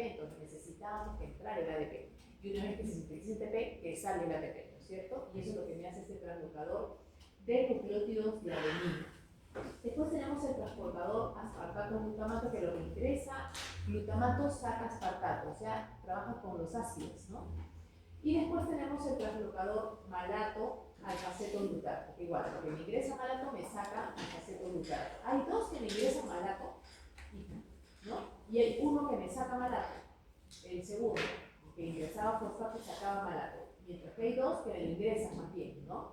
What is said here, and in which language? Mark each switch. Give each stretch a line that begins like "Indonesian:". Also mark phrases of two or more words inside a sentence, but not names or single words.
Spanish: Entonces necesitábamos que entrara el ADP. Y una vez que se sintetiza ATP, que sale el ATP, ¿no es cierto? Y eso es lo que me hace este translocador de nucleótidos de adenina. Después tenemos el transportador aspartato-glutamato, que lo que ingresa glutamato saca aspartato, o sea, trabaja con los ácidos, ¿no? Y después tenemos el translocador malato-alfaceto-glutato, que igual, lo que me ingresa malato me saca alfaceto-glutato. Hay dos que me ingresan malato, ¿no? Y hay uno que me saca malato, el segundo, que ingresaba fosfato y sacaba malato, mientras que hay dos que me lo ingresan más bien, ¿no?